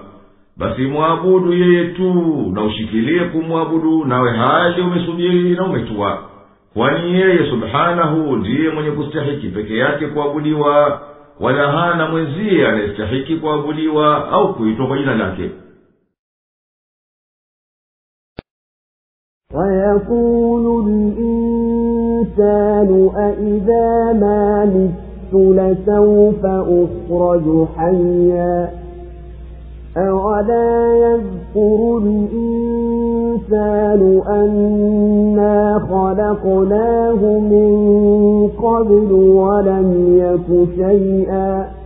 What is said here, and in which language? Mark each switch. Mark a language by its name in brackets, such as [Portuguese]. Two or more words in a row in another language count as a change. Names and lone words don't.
[Swahili] Basi muabudu yeye tu na ushikilie kumwabudu, nawe hali umesubiri na umetua. Kwani yeye subhanahu ndiye mwenye kustahiki peke yake kuabudiwa, wala hana mwenzie anayestahiki kuabudiwa au kuitwa kwa jina lake. [Arabic] ويقول الإنسان أإذا ما مت لسوف أخرج حيا أولا يذكر الإنسان أنا خلقناه من قبل ولم يك شيئا